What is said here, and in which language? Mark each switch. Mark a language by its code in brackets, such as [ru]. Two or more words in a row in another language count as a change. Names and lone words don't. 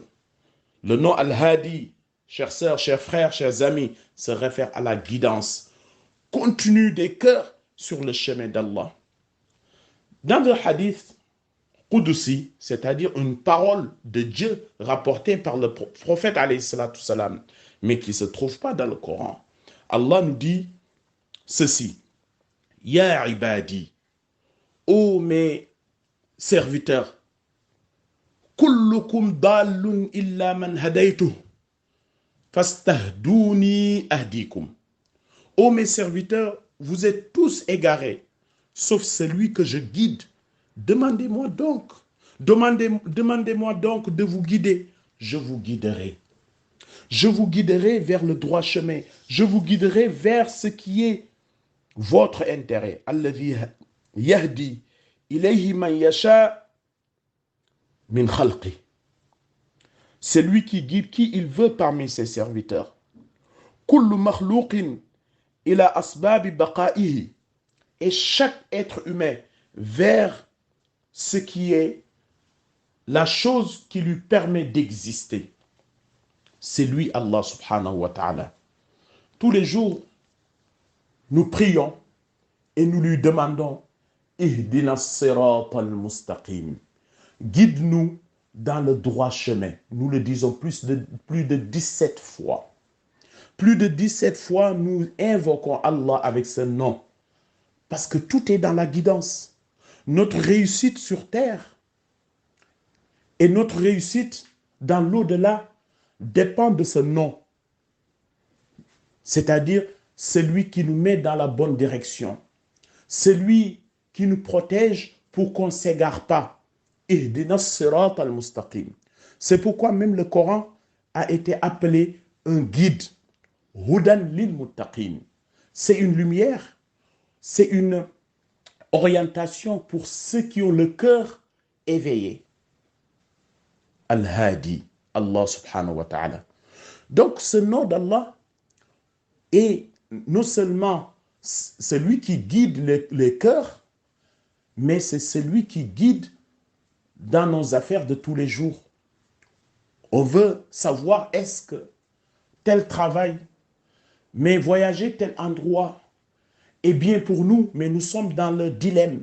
[fr] Le nom Al-Hadi, chères sœurs, chers frères, chers amis, se réfère à la guidance continue des cœurs sur le chemin d'Allah. Dans le [ar] حديث قدسي, [fr] c'est-à-dire une parole de Dieu rapportée par le prophète [ar] عليه الصلاة السلام, [fr] mais qui ne se trouve pas dans le Coran, Allah nous dit ceci: [ar] يا عبادي, [fr] ô mes serviteurs, [ar] كلكم ضال إلا من هديته فاستهدوني أهدكم. [fr] Ô mes serviteurs, vous êtes tous égarés, sauf celui que je guide. Demandez-moi donc de vous guider. Je vous guiderai. Je vous guiderai vers le droit chemin. Je vous guiderai vers ce qui est votre intérêt. [ar] الذي يهدي إليه من يشاء من خلقي. [fr] C'est lui qui guide qui il veut parmi ses serviteurs. [ar] كل مخلوق إلى أسباب بقائه. [fr] Et chaque être humain vers ce qui est la chose qui lui permet d'exister. C'est lui, Allah [ar] سبحانه وتعالى. [fr] Tous les jours, nous prions et nous lui demandons [ar] اهدنا الصراط المستقيم. [fr] Guide-nous dans le droit chemin. Nous le disons plus de 17 fois. Plus de 17 fois, nous invoquons Allah avec ce nom. Parce que tout est dans la guidance. Notre réussite sur terre et notre réussite dans l'au-delà dépend de ce nom. C'est-à-dire celui qui nous met dans la bonne direction. Celui qui nous protège pour qu'on ne s'égare pas. [ar] اهدنا الصراط المستقيم. [fr] C'est pourquoi même le Coran a été appelé un guide. [ar] هدى للمتقين. [fr] C'est une lumière, c'est une orientation pour ceux qui ont le cœur éveillé. Al-Hadi, Allah [ar] سبحانه وتعالى. [fr] Donc ce nom d'Allah est non seulement celui qui guide les cœurs, mais c'est celui qui guide dans nos affaires de tous les jours. On veut savoir est-ce que tel travail, mais voyager tel endroit est bien pour nous, mais nous sommes dans le dilemme.